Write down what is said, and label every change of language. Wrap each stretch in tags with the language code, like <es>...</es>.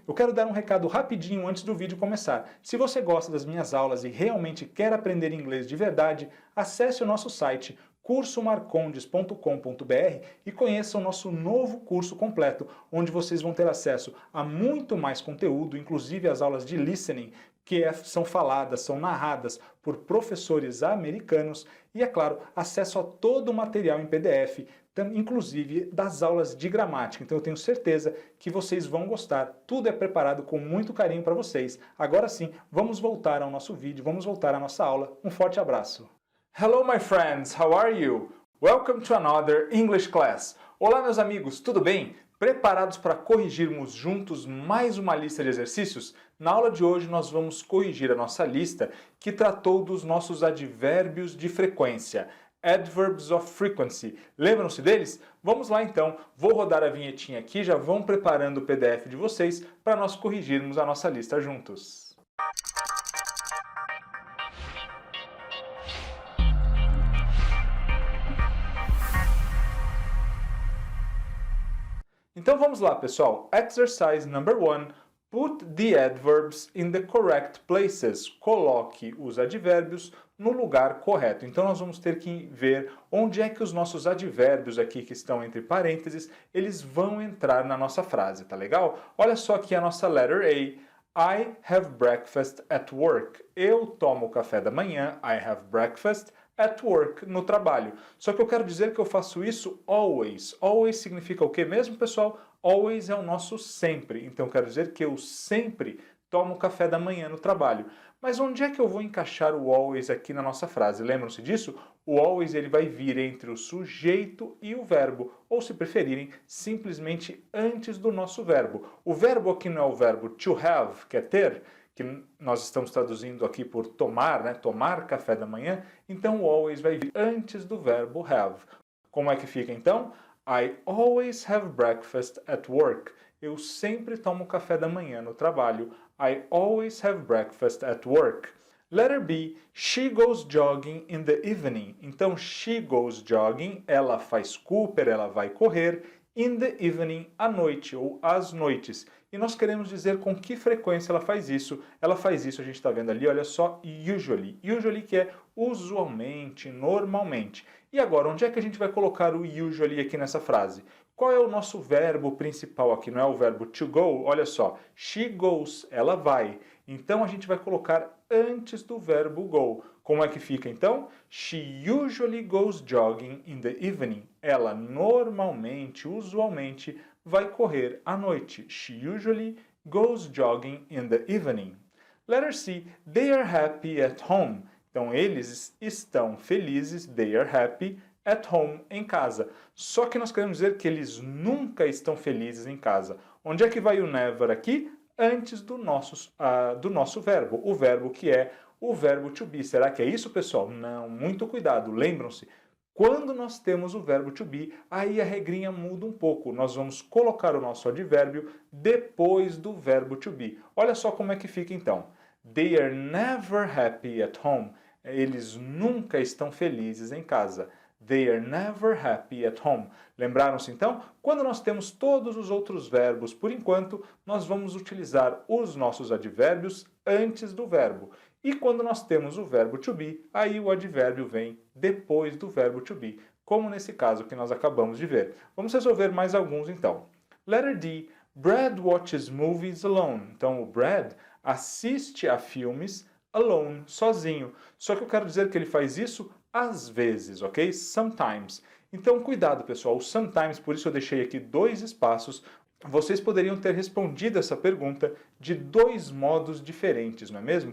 <pt>Eu quero dar um recado rapidinho antes do vídeo começar. Se você gosta das minhas aulas e realmente quer aprender inglês de verdade, acesse o nosso site cursomarcondes.com.br e conheça o nosso novo curso completo, onde vocês vão ter acesso a muito mais conteúdo, inclusive as aulas de listening, são faladas, são narradas por professores americanos e, é claro, acesso a todo o material em PDF, inclusive das aulas de gramática. Então eu tenho certeza que vocês vão gostar. Tudo é preparado com muito carinho para vocês. Agora sim, vamos voltar ao nosso vídeo, vamos voltar à nossa aula. Um forte abraço.</pt> <en>Hello my friends, how are you? Welcome to another English class.</en> <pt>Olá meus amigos, tudo bem? Preparados para corrigirmos juntos mais uma lista de exercícios? Na aula de hoje nós vamos corrigir a nossa lista que tratou dos nossos advérbios de frequência.</pt> <en>Adverbs of frequency.</en> <pt>Lembram-se deles? Vamos lá então, vou rodar a vinhetinha aqui, já vão preparando o PDF de vocês para nós corrigirmos a nossa lista juntos. Então vamos lá, pessoal.</pt> <en>Exercise number 1. Put the adverbs in the correct places.</en> <pt>Coloque os advérbios no lugar correto. Então nós vamos ter que ver onde é que os nossos advérbios aqui que estão entre parênteses, eles vão entrar na nossa frase, tá legal? Olha só aqui a nossa letter A.</pt> <en>I have breakfast at work.</en> <pt>Eu tomo café da manhã.</pt> <en>I have breakfast at work,</en> <pt>no trabalho. Só que eu quero dizer que eu faço isso always. Always significa o que mesmo, pessoal? Always é o nosso sempre. Então eu quero dizer que eu sempre tomo café da manhã no trabalho. Mas onde é que eu vou encaixar o always aqui na nossa frase? Lembram-se disso? O always ele vai vir entre o sujeito e o verbo, ou se preferirem, simplesmente antes do nosso verbo. O verbo aqui não é o verbo to have, que é ter, que nós estamos traduzindo aqui por tomar, né? Tomar café da manhã, então o always vai vir antes do verbo have. Como é que fica então?</pt> <en>I always have breakfast at work.</en> <pt>Eu sempre tomo café da manhã no trabalho.</pt> <en>I always have breakfast at work. Letter B, she goes jogging in the evening.</en> <pt>Então,</pt> <en>she goes jogging,</en> <pt>ela faz Cooper, ela vai correr,</pt> <en>in the evening,</en> <pt>à noite ou às noites. E nós queremos dizer com que frequência ela faz isso. Ela faz isso, a gente está vendo ali, olha só, usually. Usually que é usualmente, normalmente. E agora, onde é que a gente vai colocar o usually aqui nessa frase? Qual é o nosso verbo principal aqui? Não é o verbo to go? Olha só,</pt> <en>she goes,</en> <pt>ela vai. Então a gente vai colocar antes do verbo go. Como é que fica então?</pt> <en>She usually goes jogging in the evening.</en> <pt>Ela normalmente, usualmente, vai correr à noite.</pt> <en>She usually goes jogging in the evening. Letter C. They are happy at home.</en> <pt>Então eles estão felizes,</pt> <en>they are happy, at home,</en> <pt>em casa. Só que nós queremos dizer que eles nunca estão felizes em casa. Onde é que vai o never aqui? Antes do nosso verbo. O verbo que é o verbo to be. Será que é isso, pessoal? Não, muito cuidado. Lembram-se, quando nós temos o verbo to be, aí a regrinha muda um pouco. Nós vamos colocar o nosso advérbio depois do verbo to be. Olha só como é que fica então.</pt> <en>They are never happy at home.</en> <pt>Eles nunca estão felizes em casa.</pt> <en>They are never happy at home.</en> <pt>Lembraram-se então? Quando nós temos todos os outros verbos, por enquanto, nós vamos utilizar os nossos advérbios antes do verbo. E quando nós temos o verbo to be, aí o advérbio vem depois do verbo to be, como nesse caso que nós acabamos de ver. Vamos resolver mais alguns então.</pt> <en>Letter D. Brad watches movies alone.</en> <pt>Então o Brad assiste a filmes alone, sozinho. Só que eu quero dizer que ele faz isso às vezes, ok? Sometimes. Então, cuidado, pessoal. O sometimes, por isso eu deixei aqui 2 espaços. Vocês poderiam ter respondido essa pergunta de 2 modos diferentes, não é mesmo?</pt>